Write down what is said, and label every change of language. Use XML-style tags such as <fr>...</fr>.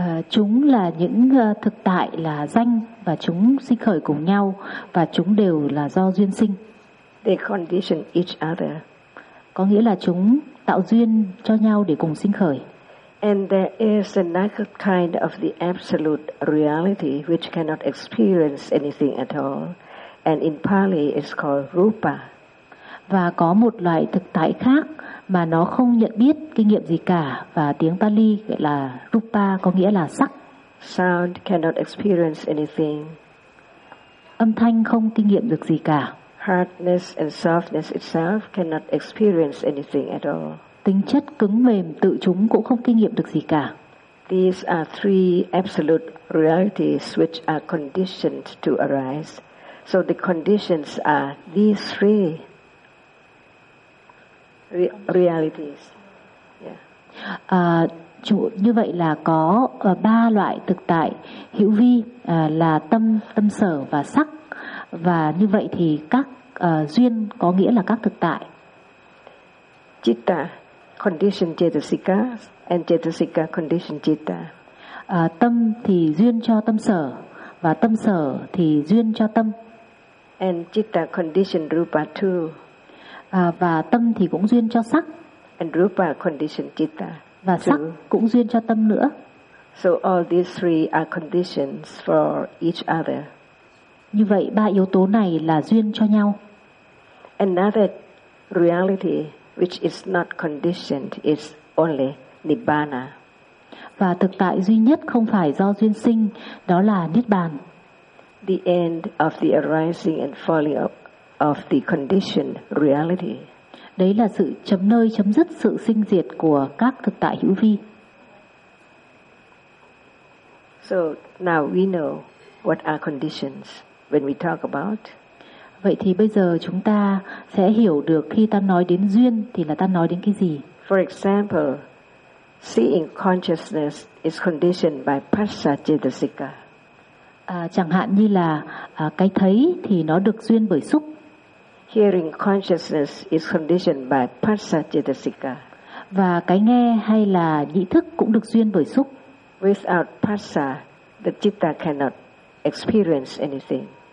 <vi>Chúng là những thực tại là danh, và chúng sinh khởi cùng nhau, và chúng đều là do duyên sinh.</vi> <en>They condition each other.</en> <vi>Có nghĩa là chúng tạo duyên cho nhau để cùng sinh khởi.</vi> <en>And there is another kind of the absolute reality which cannot experience anything at all. And in Pali it's called rupa.</en> <vi>Và có một loại thực tại khác mà nó không nhận biết kinh nghiệm gì cả, và tiếng Pali gọi là rupa, có nghĩa là sắc.</vi> <en>Sound cannot experience anything.</en> <vi>Âm thanh không kinh nghiệm được gì cả.</vi> <en>Hardness and softness itself cannot experience anything at all.</en> <vi>Tính chất cứng mềm tự chúng cũng không kinh nghiệm được gì cả.</vi> <en>These are three absolute realities which are conditioned to arise. So the conditions are these three. realities. Yeah.</en> <vi>Như vậy là có ba loại thực tại hữu vi là tâm, tâm sở và sắc. Và như vậy thì các duyên có nghĩa là các thực tại.</vi> <en>Citta condition cetasika and cetasika condition citta.</en> <vi>Tâm thì duyên cho tâm sở và tâm sở thì duyên cho tâm.</vi> <en>And citta condition rupa too.</en> <vi>Và tâm thì cũng duyên cho sắc.</vi> <en>And rupa condition citta.</en> <vi>Và sắc cũng duyên cho tâm nữa.</vi> <en>So all these three are conditions for each other.</en> <vi>Như vậy ba yếu tố này là duyên cho nhau.</vi> <en>Another reality which is not conditioned is only nibbana.</en> <vi>Và thực tại duy nhất không phải do duyên sinh, đó là niết bàn.</vi> <en>The end of the arising and falling of the conditioned reality.</en> <vi>Đấy là sự chấm nơi chấm dứt sự sinh diệt của các thực tại hữu vi.</vi> <en>So now we know what are conditions when we talk about.</en> <vi>Vậy thì bây giờ chúng ta sẽ hiểu được khi ta nói đến duyên thì là ta nói đến cái gì.</vi> <en>For example, seeing consciousness is conditioned by paccha-cetasika.</en> <vi>Chẳng hạn như là cái thấy thì nó được duyên bởi xúc.</vi> <en>Hearing consciousness is conditioned by paccha-cetasika.</en> <vi>Và cái nghe hay là nhĩ thức cũng được duyên bởi xúc.</vi> <en>Without paccha, the citta cannot experience anything.</en>